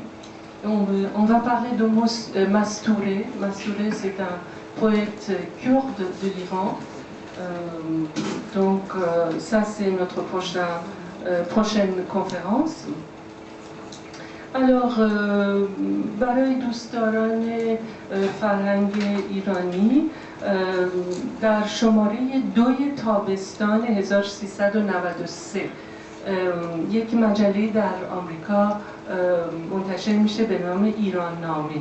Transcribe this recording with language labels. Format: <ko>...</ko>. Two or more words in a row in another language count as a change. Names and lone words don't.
<fr>On va parler de Mastouré. Mastouré, c'est un poète kurde de l'Iran. Donc, ça, c'est notre prochaine conférence. Alors,</fr> <fa>برای دوستداران فرهنگ ایرانی در شماره 2 تابستان 1393 یک مجله در آمریکا منتشر میشه به نام ایران نامه.</fa>